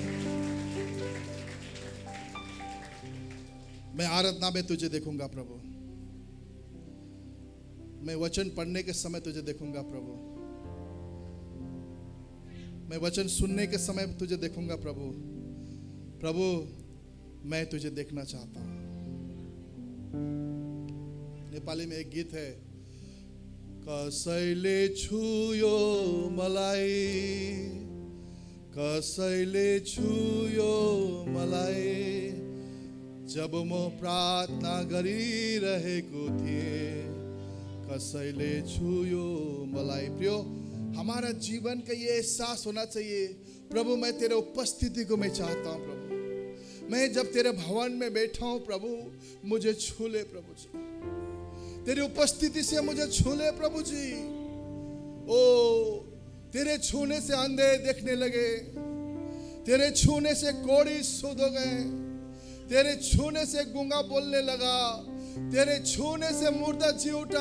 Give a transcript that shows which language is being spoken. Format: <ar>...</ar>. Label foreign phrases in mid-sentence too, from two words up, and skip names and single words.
<hi>मैं आराधना में तुझे देखूंगा प्रभु, मैं वचन पढ़ने के समय तुझे देखूंगा प्रभु, मैं वचन सुनने के समय तुझे देखूंगा प्रभु। प्रभु, मैं तुझे देखना चाहता हूं। नेपाली में एक गीत है,</hi> <ne>कसैले छुयो मलाई, कसैले छुयो मलाई, जब म प्रार्थना गरिरहेको थिएँ, कसैले छुयो मलाई।</ne> <hi>प्रियो, हमारा जीवन का ये एहसास होना चाहिए, प्रभु मैं तेरे उपस्थिति को मैं चाहता हूँ प्रभु। मैं जब तेरे भवन में बैठा हूँ प्रभु, मुझे छू ले प्रभु जी, तेरी उपस्थिति से मुझे छू ले प्रभु जी। ओ, तेरे छूने से अंधे देखने लगे, तेरे छूने से कोढ़ी शुद्ध हो गए, तेरे छूने से गूंगा बोलने लगा, तेरे छूने से मुर्दा जी उठा।</hi>